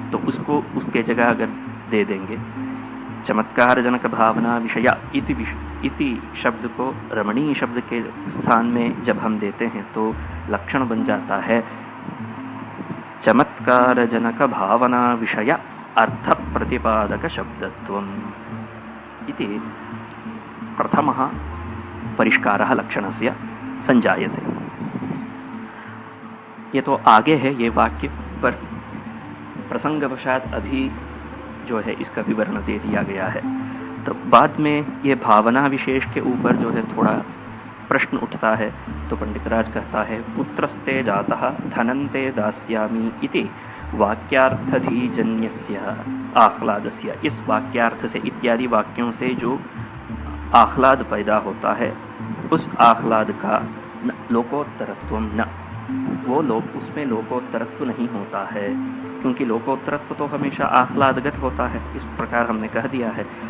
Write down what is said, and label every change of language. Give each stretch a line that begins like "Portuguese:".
Hindi: तो उसको उसके जगह अगर दे देंगे
Sanskrit: चमत्कार जनक भावना विषय इति शब्द को रमणीय शब्द के स्थान में जब हम देते हैं तो लक्षण बन जाता है चमत्कार जनक भावना विषय अर्थ प्रतिपादक शब्दत्वम् इति प्रथमः परिष्कारः लक्षणस्य संजायते।
Hindi: ये तो आगे है ये वाक्य, पर प्रसंगवशात अभी जो है इसका विवरण दे दिया गया है। तो बाद में ये भावना विशेष के ऊपर जो है थोड़ा प्रश्न उठता है। तो पंडितराज कहता है
Sanskrit: पुत्रस्ते जातः धनन्ते दास्यामि इति वाक्यार्थधीजन्यस्य आह्लादस्य।
Hindi: इस वाक्यार्थ से इत्यादि वाक्यों से जो आह्लाद पैदा होता है उस आह्लाद का लोकोत्तरत्व न, वो लोग उसमें लोकोत्तरत्व नहीं होता है, क्योंकि लोकोत्तरत्व तो हमेशा आह्लादगत होता है, इस प्रकार हमने कह दिया है।